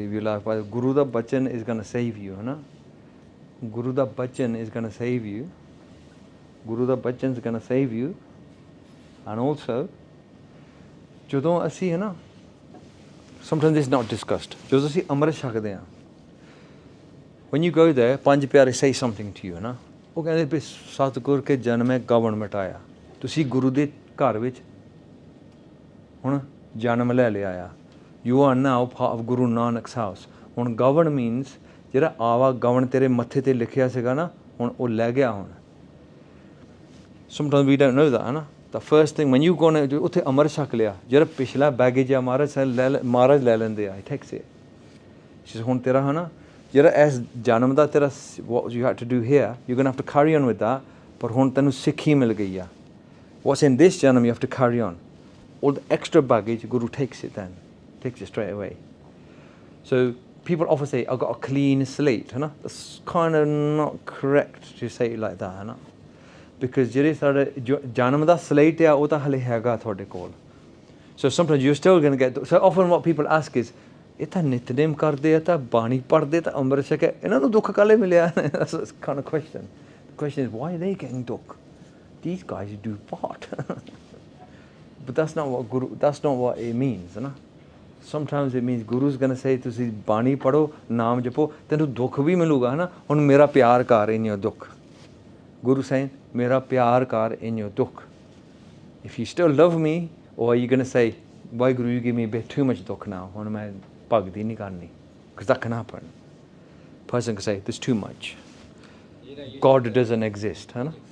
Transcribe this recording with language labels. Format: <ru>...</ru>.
<en>Live your life by Guru</en> <pa>ਦਾ ਬਚਨ</pa> <en>is going to save you,</en> <pa>ਹੈ ਨਾ. ਗੁਰੂ ਦਾ ਬਚਨ</pa> <en>is going to save you.</en> <pa>ਗੁਰੂ ਦਾ ਬਚਨ</pa> <en>is going to save you. And also,</en> <pa>ਜਦੋਂ ਅਸੀਂ ਹੈ ਨਾ,</pa> <en>sometimes this is not discussed,</en> <pa>ਜਦੋਂ ਅਸੀਂ ਅੰਮ੍ਰਿਤ ਛਕਦੇ ਹਾਂ,</pa> <en>when you go there, Panj Pyare say something to you,</en> <pa>ਹੈ ਨਾ. ਉਹ ਕਹਿੰਦੇ ਵੀ ਸਤਿਗੁਰ ਕੇ ਜਨਮੇ ਗਵਨ ਮਿਟਾਇਆ. ਤੁਸੀਂ ਗੁਰੂ ਦੇ ਘਰ ਵਿੱਚ ਹੁਣ ਜਨਮ ਲੈ ਲਿਆ ਆ.</pa> <en>You are now part of Guru Nanak's house.</en> <pa>ਹੁਣ ਗਵਨ</pa> <en>means</en> <pa>ਜਿਹੜਾ ਆਵਾ ਗਵਨ ਤੇਰੇ ਮੱਥੇ ਤੇ ਲਿਖਿਆ ਸੀਗਾ ਨਾ, ਹੁਣ ਉਹ ਲੈ ਗਿਆ ਹੁਣ.</pa> <en>Sometimes we don't know that,</en> <pa>ਹੈ ਨਾ.</pa> <en>The first thing when you go to</en> <pa>ਉੱਥੇ ਅੰਮ੍ਰਿਤ ਛਕ ਲਿਆ, ਜਿਹੜਾ ਪਿਛਲਾ ਬੈਗੇਜ ਆ ਮਹਾਰਾਜ ਲੈ ਲੈਂਦੇ ਆ.</pa> <en>He takes it.</en> <pa>ਹੁਣ ਤੇਰਾ ਹੈ ਨਾ, ਜਿਹੜਾ ਇਸ ਜਨਮ ਦਾ ਤੇਰਾ</pa> <en>what you had to do here, you're going to have to carry on with that.</en> <pa>ਪਰ ਹੁਣ ਤੈਨੂੰ ਸਿੱਖੀ ਮਿਲ ਗਈ ਆ.</pa> <en>What's in this janam you have to carry on. All the extra baggage, Guru takes it then. Takes it straight away. So people often say, I've got a clean slate.</en> <pa>Hai na?</pa> <en>That's kind of not correct to say it like that.</en> <pa>Hai na? Because ਜਿਹੜੇ ਸਾਡੇ ਜਨਮ ਦਾ slate ਆ, ਉਹ ਤਾਂ ਹਲੇ ਹੈਗਾ ਤੁਹਾਡੇ ਕੋਲ.</pa> <en>So sometimes you're still going to get... So often what people ask is,</en> <pa>ਇਹ ਤਾਂ ਨਿਤਨੇਮ ਕਰਦੇ ਆ, ਤਾਂ ਬਾਣੀ ਪੜ੍ਹਦੇ, ਤਾਂ ਅੰਮ੍ਰਿਤ ਛਕੇ, ਇਹਨਾਂ ਨੂੰ ਦੁੱਖ ਕਾਲੇ ਮਿਲਿਆ?</pa> <en>That's the kind of question. The question is, why are they getting dukh? These guys do what? But that's not what it means, na? Sometimes it means Guru's going to say,</en> <pa>ਤੁਸੀਂ ਬਾਣੀ ਪੜੋ, ਨਾਮ ਜਪੋ, ਤੈਨੂੰ ਦੁੱਖ ਵੀ ਮਿਲੂਗਾ, ਹੈ ਨਾ. ਹੁਣ ਮੇਰਾ ਪਿਆਰ ਕਰ</pa> <en>in your</en> <pa>ਦੁੱਖ.</pa> <en>Guru saying,</en> <pa>ਮੇਰਾ ਪਿਆਰ ਕਰ</pa> <en>in your dukh. If you still love me, or are you going to say, why Guru, you give me a bit too much dukh now,</en> <pa>ਹੁਣ ਮੈਂ ਭਗਤੀ ਨਹੀਂ ਕਰਨੀ?</pa> <en>Because that can happen. Person can say, there's too much. God doesn't exist,</en> <pa>है ना.</pa>